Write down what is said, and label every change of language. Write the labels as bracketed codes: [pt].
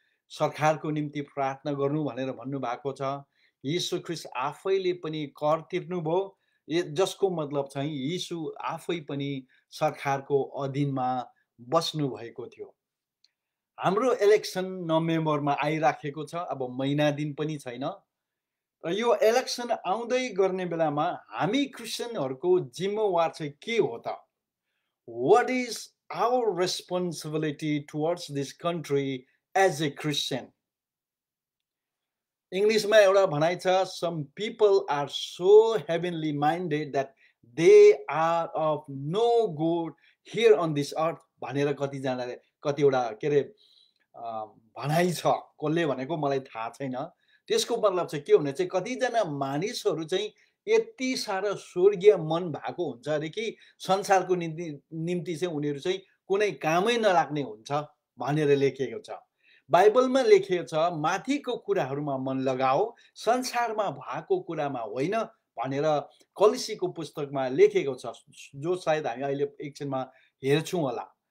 [ne] सरकारको निम्ति प्रार्थना गर्नु भनेर भन्नुभएको छ। यीशु ख्रीष्ट आफैले पनि कर तिर्नुभयो, जसको मतलब चाहिँ यीशु आफै पनि सरकारको अधीनमा बस्नु भएको थियो। हाम्रो इलेक्सन नोभेम्बरमा आइराखेको छ, अब महिना दिन पनि छैन। र यो इलेक्सन आउँदै गर्ने बेलामा हामी क्रिस्चियनहरुको जिम्मेवार चाहिँ के हो त? [en] What is our responsibility towards this country as a Christian? [ne] इङ्ग्लिसमा एउटा भनाइ छ, [en] some people are so heavenly minded that they are of no good here on this earth [ne] भनेर कतिजनाले कतिवटा के अरे भनाइ छ। कसले भनेको मलाई थाहा छैन। त्यसको मतलब चाहिँ के भने चाहिँ कतिजना मानिसहरू चाहिँ यति साह्रो स्वर्गीय मन भएको हुन्छ अरे कि संसारको निम्ति चाहिँ उनीहरू चाहिँ कुनै कामै नलाग्ने हुन्छ भनेर लेखिएको छ। बाइबलमा लेखिएको छ, माथिको कुराहरूमा मन लगाओ, संसारमा भएको कुरामा होइन भनेर कलसीको पुस्तकमा लेखेको छ, जो सायद हामी अहिले एकछिनमा हेर्छौँ होला।